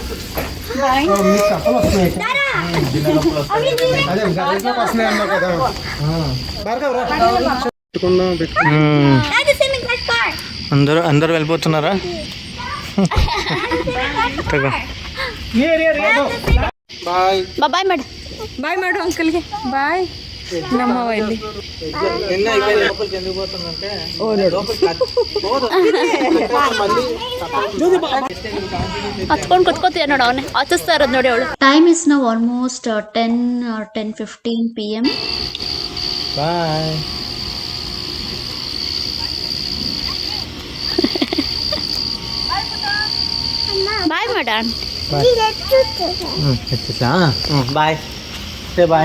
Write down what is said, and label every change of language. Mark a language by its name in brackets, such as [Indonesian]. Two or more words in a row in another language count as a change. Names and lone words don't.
[Telugu] మీకు కప్పలు వస్తున్నాయి అదే గదిలోకి వస్తున్నాయి అన్నావు కదా భార్గవ్ రా అందరూ వెళ్ళిపోతున్నారా? బాయ్ [Kannada] ಬಾಯ್ ಮಾಡು ಬಾಯ್ ಮಾಡು ಅಂಕಲ್ಗೆ ಬಾಯ್. ನಮ್ಮವ ಇಲ್ಲಿ [Telugu] నిన్న అయిపోయింది లోపలికి ఎందుకు పోతుందంటే [Kannada] ಹತ್ಕೊಂಡು ಕುತ್ಕೋತೀಯ ನೋಡು ಅವನೇ ಹತ್ತಿಸ್ತಾ ಇರೋದು ನೋಡಿ ಅವಳು. [English] Time is now almost 10 or 10:15 p.m. [Kannada] ಬಾಯ್. ಬಾಯ್ ಮಾಡ ಬಾಯ್. [English] say bye.